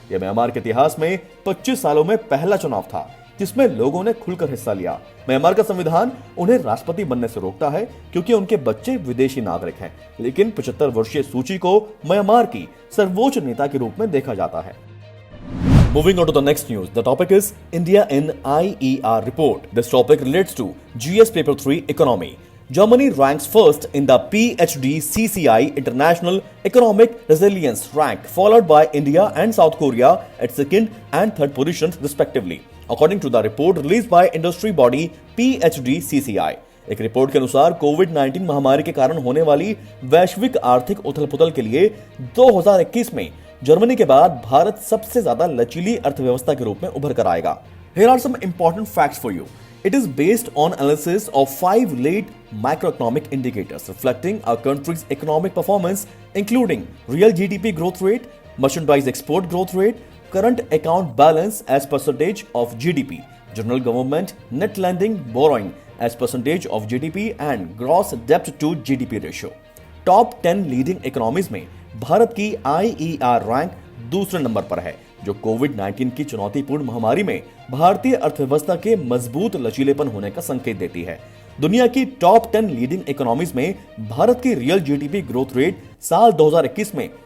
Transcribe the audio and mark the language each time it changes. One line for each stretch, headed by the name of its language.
Hindi: यह म्यांमार के इतिहास में 25 सालों में पहला चुनाव था जिसमें लोगों ने खुलकर हिस्सा लिया। म्यांमार का संविधान उन्हें राष्ट्रपति बनने से रोकता है क्योंकि उनके बच्चे विदेशी नागरिक हैं, लेकिन 75 वर्षीय सू ची को म्यांमार की सर्वोच्च नेता के रूप में देखा जाता है।
English: Moving on to the next news, the topic is India in IER report. This topic relates to GS Paper 3 Economy. Germany ranks first in the PhD CCI International Economic Resilience rank, followed by India and South Korea at 2nd and 3rd positions respectively, according to the report released by industry body PhD CCI.
Hindi: एक report के अनुसार कोविड-19 महामारी के कारण होने वाली वैश्विक आर्थिक उथल-पुथल के लिए 2021 में जर्मनी के बाद भारत सबसे ज्यादा लचीली अर्थव्यवस्था के रूप में उभर कर आएगा।
English: Here are some important facts for you. It is based on analysis of 5 lead macroeconomic indicators reflecting our country's economic performance, including real GDP growth rate, merchandise export growth rate, current account balance as percentage of GDP, general government net lending borrowing as percentage of GDP and gross debt to GDP ratio.
Hindi: Top 10 leading economies में भारत की IER rank दूसरे number पर है, जो कोविड-19 की चुनौतीपूर्ण महामारी में भारतीय अर्थव्यवस्था के मजबूत लचीलेपन होने का संकेत देती है। दुनिया की टॉप 10 लीडिंग इकोनॉमीज में भारत की रियल GDP ग्रोथ रेट साल 2021 में